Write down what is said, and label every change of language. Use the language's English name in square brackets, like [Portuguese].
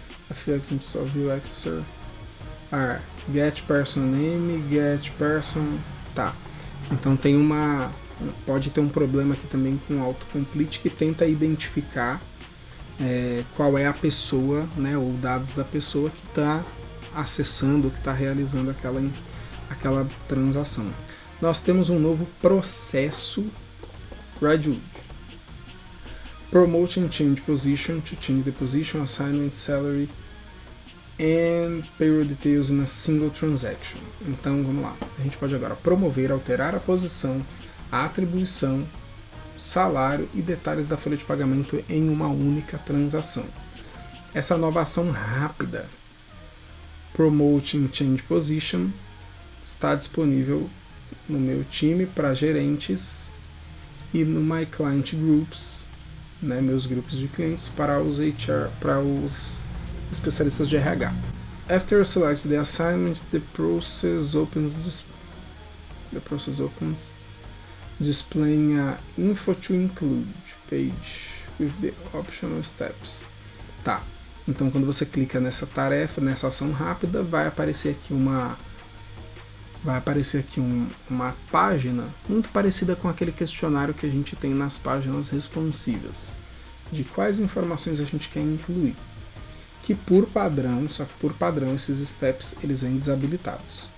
[English] A few examples of view accessor are get person name, get person. [Portuguese] Tá. Então pode ter um problema aqui também com o autocomplete que tenta identificar qual é a pessoa, né, ou dados da pessoa que está acessando, que está realizando aquela transação. Nós temos um novo processo Redwood. [English] Promote and change position to change the position, assignment, salary and payroll details in a single transaction. [Portuguese] Então vamos lá, a gente pode agora promover, alterar a posição, a atribuição, salário e detalhes da folha de pagamento em uma única transação. Essa nova ação rápida, Promote and Change Position, está disponível no meu time para gerentes e no My Client Groups, né, meus grupos de clientes, para os HR, para os especialistas de RH. [English] After select the assignment, the process opens displaying a info to include page with the optional steps. [Portuguese] Tá. Então quando você clica nessa tarefa, nessa ação rápida, vai aparecer aqui uma página muito parecida com aquele questionário que a gente tem nas páginas responsivas, de quais informações a gente quer incluir, que por padrão esses steps eles vêm desabilitados.